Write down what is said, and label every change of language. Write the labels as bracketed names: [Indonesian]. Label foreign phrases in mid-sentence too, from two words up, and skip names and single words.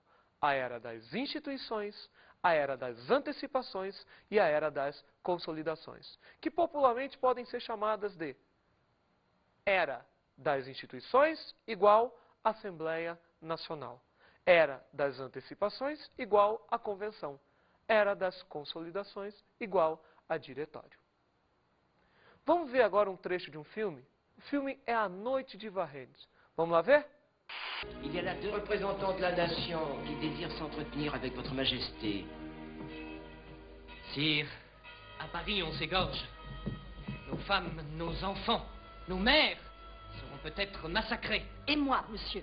[Portuguese] A era das instituições, a era das antecipações e a era das consolidações, que popularmente podem ser chamadas de era das instituições igual Assembleia Nacional. Era das antecipações igual a convenção. Era das consolidações igual a diretório. Vamos ver agora um trecho de um filme? O filme é A Noite de Varrines. Vamos lá ver? [French] Il y a là 2 représentants de la nation qui désirent s'entretenir avec votre majesté. Sire, à Paris on s'égorge. Nos femmes, nos enfants, nos mères seront peut-être massacrés. Et moi, monsieur?